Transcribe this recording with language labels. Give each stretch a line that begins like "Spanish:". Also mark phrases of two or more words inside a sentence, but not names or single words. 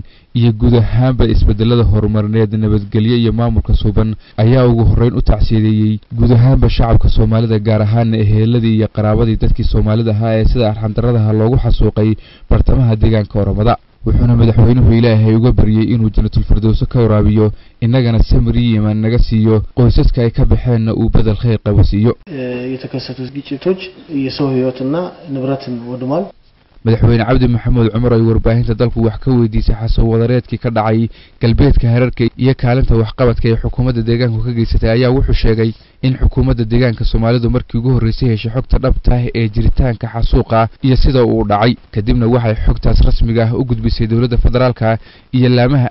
Somali: iyo guud ahaanba isbedelada horumarineed nabadgelyo iyo maamulka suuban ayaa ugu horeyn u tacsiideeyay guud ahaanba shacabka Soomaalida gaar ahaan eheladii iyo qaraabadii dadkii Soomaalida ahaa ee sida arxandarrada loogu xasuuqay bartamaha deegaanka Oromada wuxuuna madaxweynuhu Ilaahay uga baryay inuu jannatul firdaws ka waraabiyo inagana samriye naga siiyo qoysaska ay ka baxeen uu badal khayr qabo siiyo
Amharic: የተከሰቱ ግጭቶች የሰው ህይወትና ንብረትን ወድሟል
Somali: madaxweyne Cabdi Maxamuud Cumar ay warbaahinta dalku wax ka weydiisay xasuuq wadareedkii ka dhacay galbeedka Hararge iyo kaalinta waxqabadka ee xukuumadda deegaanka ka geysatay ayaa wuxuu sheegay in xukuumadda deegaanka Soomaalidu markii ugu horeysay heshay xogta dhabta ah ee jiritaanka xasuuqa iyo sida uu dhacay kadibna waxay xogtaas rasmiga ah u gudbisay dawladda federaalka iyo laamaha